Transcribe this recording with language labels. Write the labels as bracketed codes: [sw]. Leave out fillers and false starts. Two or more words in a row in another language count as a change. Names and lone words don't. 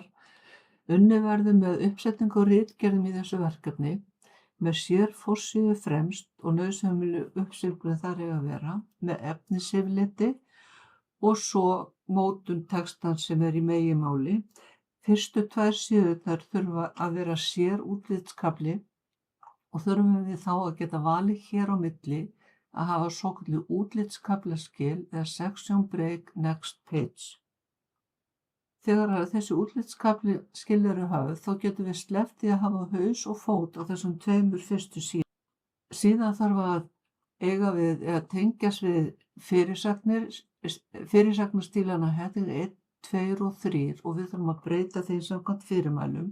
[is] Unnið verður með uppsetningu og ritgerðum í þessu verkefni með sérforsíðu fremst og nauðsynlegu uppstillingu þar eiga að vera, með efnisyfirliti og svo mótun textans sem í meginmáli. Fyrstu 2 síðurnar þurfa að vera sérútlitskafli og þurfum við þá að geta valið hér á milli að hafa svokölluð útlitskaflaskil eða [en] section break next page. [is] Þegar þessi útlitskaflaskil eru höfð þá getum við sleppt því að hafa haus og fót á þessum 2 fyrstu síðum. Síðan þarf að eiga við eða tengjast við fyrirsagnastílana heading 1, 2 og 3 og við þurfum að breyta þeim samkvæmt fyrirmælum.